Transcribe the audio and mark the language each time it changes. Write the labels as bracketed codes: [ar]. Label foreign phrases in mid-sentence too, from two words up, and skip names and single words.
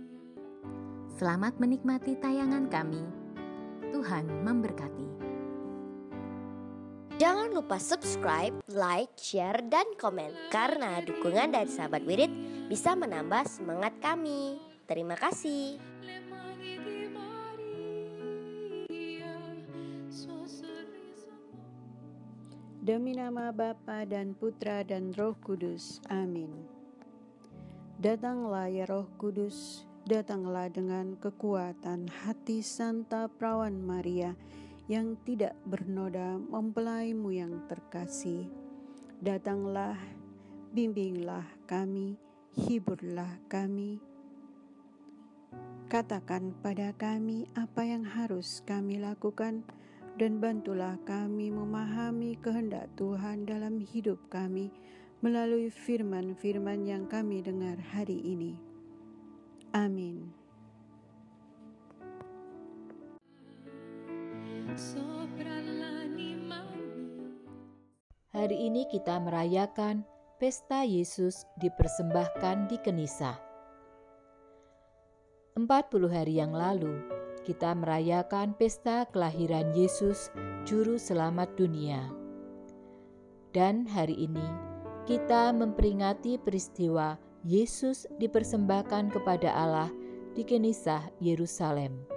[id] Selamat menikmati tayangan kami. Tuhan memberkati. Jangan lupa [en] subscribe, like, share, [id] dan komen. Karena dukungan dari sahabat Wirid bisa menambah semangat kami. Terima kasih. [it] Le mani di Maria, suo sorriso. [id] Demi nama Bapa dan Putra dan Roh Kudus. Amin. Datanglah ya Roh Kudus, datanglah dengan kekuatan hati Santa Perawan Maria yang tidak bernoda mempelaimu yang terkasih. Datanglah, bimbinglah kami, hiburlah kami. Katakan pada kami apa yang harus kami lakukan dan bantulah kami memahami kehendak Tuhan dalam hidup kami melalui firman-firman yang kami dengar hari ini. Amin. [it] Sopra l'anima mia. [id] Hari ini kita merayakan pesta Yesus dipersembahkan di Kenisa. 40 hari yang lalu, kita merayakan pesta kelahiran Yesus, Juru Selamat dunia. Dan hari ini, kita memperingati peristiwa Yesus dipersembahkan kepada Allah di Kenisah Yerusalem.